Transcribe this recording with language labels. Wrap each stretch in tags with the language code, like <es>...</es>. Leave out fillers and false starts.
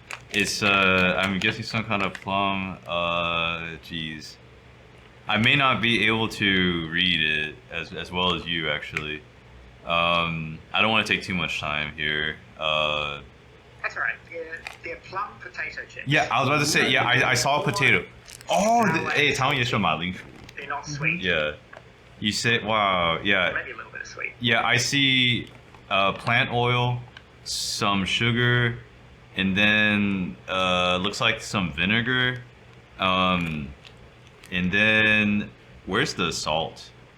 <en>It's I'm guessing some kind of plum. Geez, I may not be able to read it as well as you actually. I don't want to take too much time here. That's all right. They're plum potato chips. Yeah, I was about to say. Yeah, I saw a potato. Oh, hey,</en> <zh>他们也是马铃薯.</zh> <en>They're not sweet. Yeah. You say, wow, yeah. Maybe a little bit of sweet. Yeah, I see plant oil, some sugar, and then looks like some vinegar, and then where's the salt?</en>